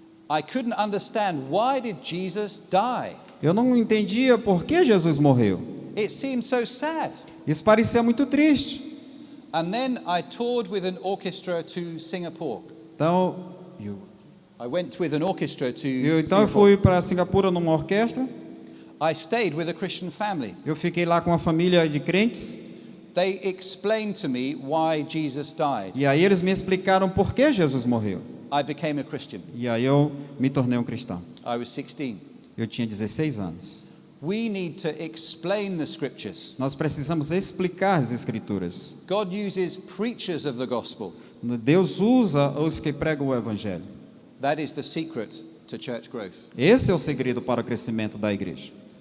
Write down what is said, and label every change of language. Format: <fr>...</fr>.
<en>I couldn't understand, why did Jesus die?</en> <pt>Eu não entendia por que Jesus morreu.</pt> <en>It seemed so sad.</en> <pt>Isso parecia muito triste.</pt> <en>And then I toured with an orchestra to Singapore.</en> <pt>Então,</pt> <en>I went with an orchestra to</en> <pt>eu</pt> <en>Singapore.</en> <pt>fui para Singapura numa orquestra.</pt> <en>I stayed with a Christian family.</en> <pt>Eu fiquei lá com uma família de crentes.</pt> <en>They explained to me why Jesus died.</en> <pt>E aí eles me explicaram por que Jesus morreu.</pt> <en>I became a Christian.</en> <pt>E aí eu me tornei um cristão.</pt> <en>I was 16.</en> <pt>Eu tinha 16 anos.</pt> <en>We need to explain the scriptures.</en> <pt>Nós precisamos explicar as escrituras.</pt> <en>God uses preachers of the gospel.</en> <pt>Deus usa os que pregam o evangelho.</pt> <en>That is the secret to church growth.</en> <pt>Esse é o segredo para o crescimento da igreja.</pt>